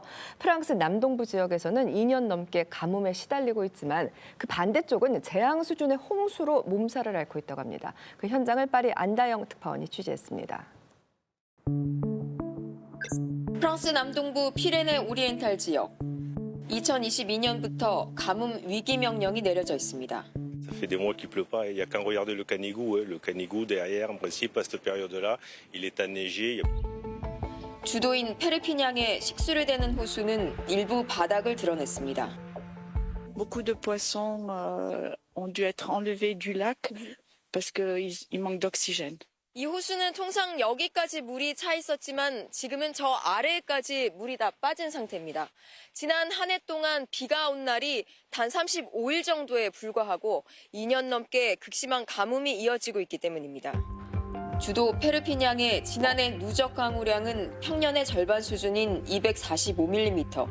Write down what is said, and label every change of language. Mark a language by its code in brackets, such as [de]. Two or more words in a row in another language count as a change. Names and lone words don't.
[ko] 프랑스 남동부 지역에서는 2년 넘게 가뭄에 시달리고 있지만 그 반대쪽은 재앙 수준의 홍수로 몸살을 앓고 있다고 합니다. 그 현장을 파리 안다영 특파원이 취재했습니다. 프랑스 남동부 피레네 오리엔탈 지역. 2022년부터 가뭄 위기 명령이 내려져 있습니다. [fr] Ça fait des mois qu'il pleut pas. Il y a qu'à regarder le Canigou. Le Canigou derrière, en principe, à cette période-là, il est enneigé. [ko] 주도인 페르피냥의 식수를 대는 호수는 일부 바닥을 드러냈습니다. [fr] Beaucoup de poissons ont dû être enlevés du lac parce qu'il manque d'oxygène. [ko] 이 호수는 통상 여기까지 물이 차 있었지만 지금은 저 아래까지 물이 다 빠진 상태입니다. 지난 한 해 동안 비가 온 날이 단 35일 정도에 불과하고 2년 넘게 극심한 가뭄이 이어지고 있기 때문입니다. 주도 페르피냥의 지난해 누적 강우량은 평년의 절반 수준인 245mm.